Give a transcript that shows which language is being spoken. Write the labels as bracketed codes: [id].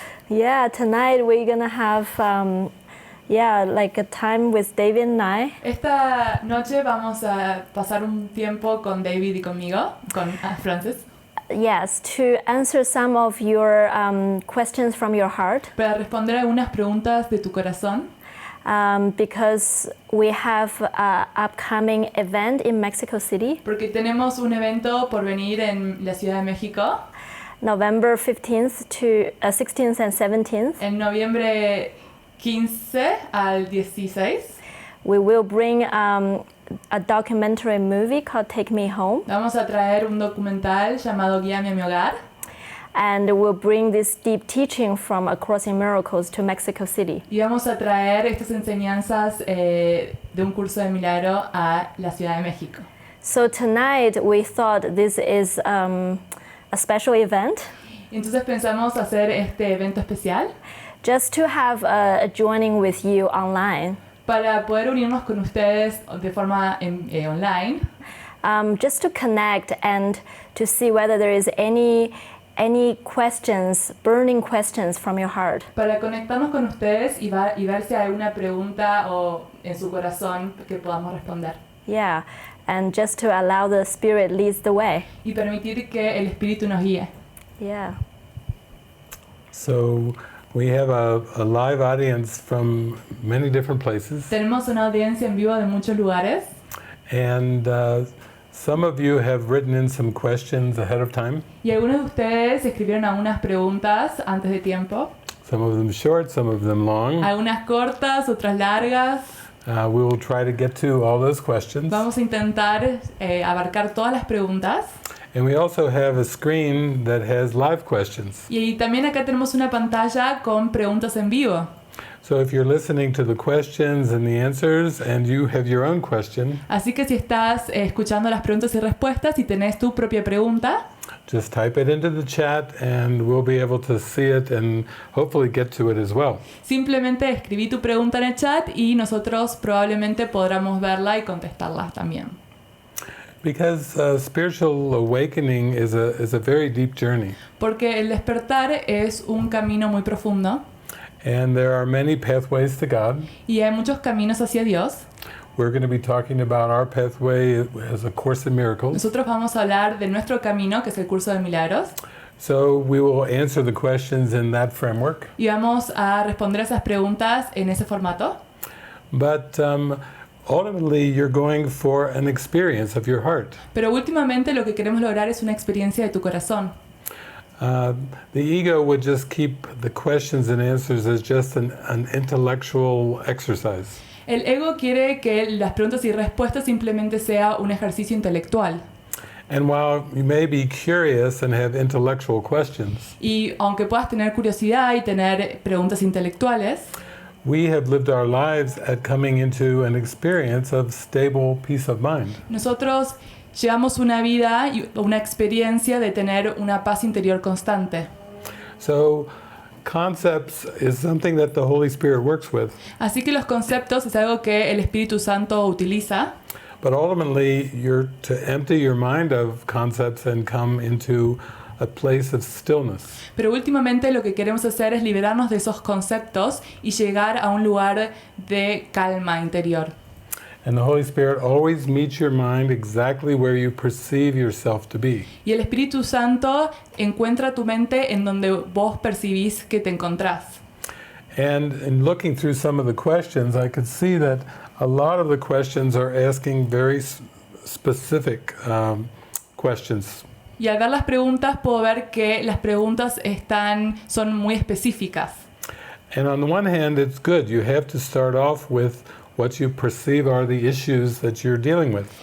[en] Yeah, tonight we're gonna have like a time with David and I. [es] Esta noche vamos a pasar un tiempo con David y conmigo, con Francis, [en] Yes, to answer some of your questions from your heart. [es] para responder algunas preguntas de tu corazón, [en] Because we have an upcoming event in Mexico City, [es] porque tenemos un evento por venir en la Ciudad de México, [en] November 15th to 16th and 17th. [es] en noviembre 15 al 16. [en] We will bring a documentary movie called Take Me Home, [es] Vamos a traer un documental llamado Guíame a mi hogar, [en] and we'll bring this deep teaching from A Course in Miracles to Mexico City. [es] y vamos a traer estas enseñanzas de un curso de milagro a la Ciudad de México. [en] So tonight we thought this is a special event, [es] Entonces pensamos hacer este evento especial [en] just to have a joining with you online, [es] para poder unirnos con ustedes de forma online, [en] just to connect and to see whether there is any questions, burning questions from your heart. [es] para conectarnos con ustedes y ver si hay alguna pregunta o en su corazón que podamos responder. [en] Yeah, and just to allow the Spirit leads the way. [es] Y permitir que el Espíritu nos guíe. [en] Yeah. So we have a live audience from many different places, [es] Tenemos una audiencia en vivo de muchos lugares [en] and some of you have written in some questions ahead of time. [es] y algunos de ustedes escribieron algunas preguntas antes de tiempo, [en] Some of them short, some of them long. [es] algunas cortas, otras largas. [en] We will try to get to all those questions. [es] Vamos a intentar abarcar todas las preguntas. [en] And we also have a screen that has live questions. [es] Y también acá tenemos una pantalla con preguntas en vivo. [en] So if you're listening to the questions and the answers and you have your own question, [es] Así que si estás escuchando las preguntas y respuestas y tenés tu propia pregunta, [en] just type it into the chat and we'll be able to see it and hopefully get to it as well. [es] simplemente escribí tu pregunta en el chat y nosotros probablemente podamos verla y contestarla también. [en] Because spiritual awakening is a very deep journey. [es] Porque el despertar es un camino muy profundo [en] And there are many pathways to God. [es] y hay muchos caminos hacia Dios. [en] We're going to be talking about our pathway as a Course in Miracles. [es] Nosotros vamos a hablar de nuestro camino, que es el curso de milagros, [en] So we will answer the questions in that framework. [es] y vamos a responder esas preguntas en ese formato. [en] But ultimately, you're going for an experience of your heart. [es] Pero últimamente lo que queremos lograr es una experiencia de tu corazón. [en] The ego would just keep the questions and answers as just an intellectual exercise. [es] El ego quiere que las preguntas y respuestas simplemente sea un ejercicio intelectual. [en] And while you may be curious and have intellectual questions, [es] Y aunque puedas tener curiosidad y tener preguntas intelectuales, [en] we have lived our lives at coming into an experience of stable peace of mind. [es] nosotros llevamos una vida y una experiencia de tener una paz interior constante. [en] So concepts is something that the Holy Spirit works with, [es] Así que los conceptos es algo que el Espíritu Santo utiliza, [en] but ultimately you're to empty your mind of concepts and come into a place of stillness. [es] pero últimamente lo que queremos hacer es liberarnos de esos conceptos y llegar a un lugar de calma interior. [en] And the Holy Spirit always meets your mind exactly where you perceive yourself to be. [es] Y el Espíritu Santo encuentra tu mente en donde vos percibís que te encontrás. [en] And in looking through some of the questions, I could see that a lot of the questions are asking very specific questions. [es] Y al ver las preguntas puedo ver que las preguntas son muy específicas. [en] And on the one hand, it's good. You have to start off with what you perceive are the issues that you're dealing with.